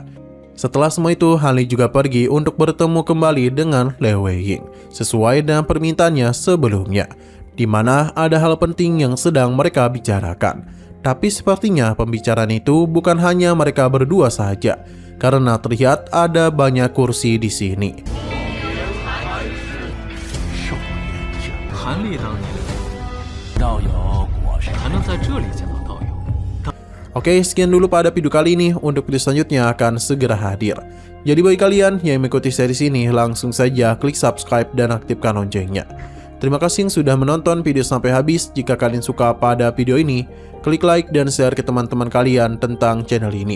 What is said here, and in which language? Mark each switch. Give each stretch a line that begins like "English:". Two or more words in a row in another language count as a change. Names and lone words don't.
Indonesian: Setelah semua itu, Hali juga pergi untuk bertemu kembali dengan Lei Weiying sesuai dengan permintaannya sebelumnya, di mana ada hal penting yang sedang mereka bicarakan. Tapi sepertinya pembicaraan itu bukan hanya mereka berdua saja, karena terlihat ada banyak kursi di sini.
Chinese: 韩立当年道友果然还能在这里见到道友。
Indonesian: Oke, sekian dulu pada video kali ini. Untuk video selanjutnya akan segera hadir. Jadi bagi kalian yang mengikuti series ini, langsung saja klik subscribe dan aktifkan loncengnya. Terima kasih yang sudah menonton video sampai habis. Jika kalian suka pada video ini, klik like dan share ke teman-teman kalian tentang channel ini.